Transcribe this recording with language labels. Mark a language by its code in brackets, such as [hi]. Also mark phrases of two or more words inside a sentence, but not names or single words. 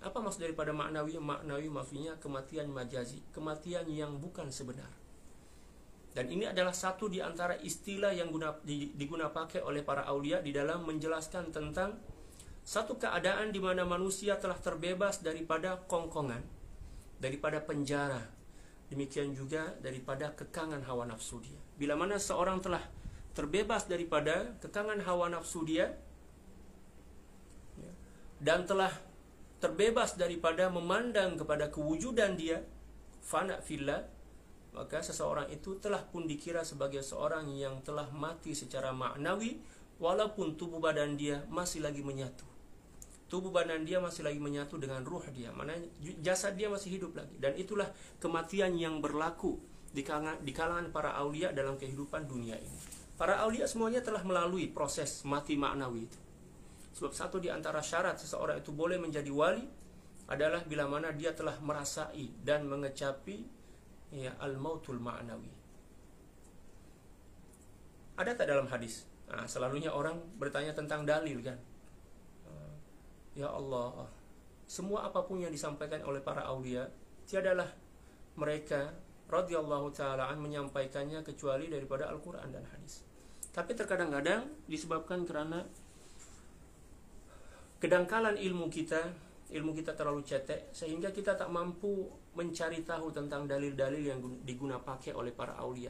[ms] Apa maksud daripada ma'nawi? Ma'nawi maksudnya kematian majazi, kematian yang bukan sebenar. Dan ini adalah satu di antara istilah yang digunakan oleh para aulia di dalam menjelaskan tentang satu keadaan di mana manusia telah terbebas daripada kongkongan, daripada penjara, demikian juga daripada kekangan hawa nafsu dia. Bila mana seorang telah terbebas daripada kekangan hawa nafsu dia dan telah terbebas daripada memandang kepada kewujudan dia, [ar] فناء في الله, [ms] maka seseorang itu telah pun dikira sebagai seorang yang telah mati secara maknawi, walaupun tubuh badan dia masih lagi menyatu. Tubuh badan dia masih lagi menyatu dengan ruh dia, maknanya jasad dia masih hidup lagi. Dan itulah kematian yang berlaku di kalangan para aulia dalam kehidupan dunia ini. Para aulia semuanya telah melalui proses mati maknawi itu. Sebab satu di antara syarat seseorang itu boleh menjadi wali adalah bila mana dia telah merasai dan mengecapi [ar] الموت المعنوي. [ms] Ada tak dalam hadis? Selalunya orang bertanya tentang dalil kan. [ar] يا الله, [ms] semua apapun yang disampaikan oleh para aulia tiadalah mereka [ar] رضي الله تعالى عنه [ms] menyampaikannya kecuali daripada Al-Quran dan hadis. Tapi terkadang-kadang disebabkan karena kedangkalan ilmu kita terlalu cetek, sehingga kita tak mampu mencari tahu tentang dalil-dalil yang diguna pakai oleh para aulia.